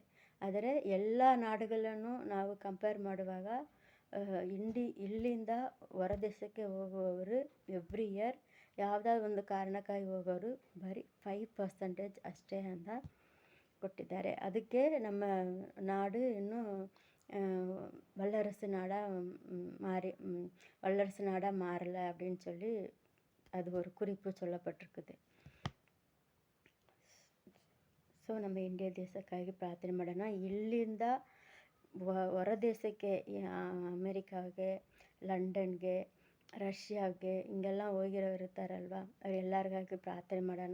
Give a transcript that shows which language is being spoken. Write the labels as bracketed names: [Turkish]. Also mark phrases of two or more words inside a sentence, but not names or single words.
[Kannada] ಆದರೆ ಎಲ್ಲ ನಾಡುಗಳನ್ನು ನಾವು ಕಂಪೇರ್ ಮಾಡುವಾಗ ಇಲ್ಲಿಂದ ಹೊರ ದೇಶಕ್ಕೆ ಹೋಗುವವರು [English] every year [Kannada] ಯಾವುದಾದ್ರು ಒಂದು ಕಾರಣಕ್ಕಾಗಿ ಹೋಗೋರು ಬರೀ 5% ಅಷ್ಟೇ ಅಂತ ಕೊಟ್ಟಿದ್ದಾರೆ. ಅದಕ್ಕೆ ನಮ್ಮ ನಾಡು ಇನ್ನೂ [Tamil] வல்லரசு நாடாக மாறலை அப்படின்னு சொல்லி அது ஒரு குறிப்பு சொல்லப்பட்டிருக்குது. [Kannada] ಸೊ ನಮ್ಮ ಇಂಡಿಯಾ ದೇಶಕ್ಕಾಗಿ ಪ್ರಾರ್ಥನೆ ಮಾಡೋಣ. ಇಲ್ಲಿಂದ ಹೊರ ದೇಶಕ್ಕೆ, ಅಮೇರಿಕಾಗೆ, ಲಂಡನ್ಗೆ, ರಷ್ಯಾಗೆ ಹಿಂಗೆಲ್ಲ ಹೋಗಿರೋರು ಇರ್ತಾರಲ್ವ, ಅವರೆಲ್ಲರಿಗಾಗಿ ಪ್ರಾರ್ಥನೆ ಮಾಡೋಣ.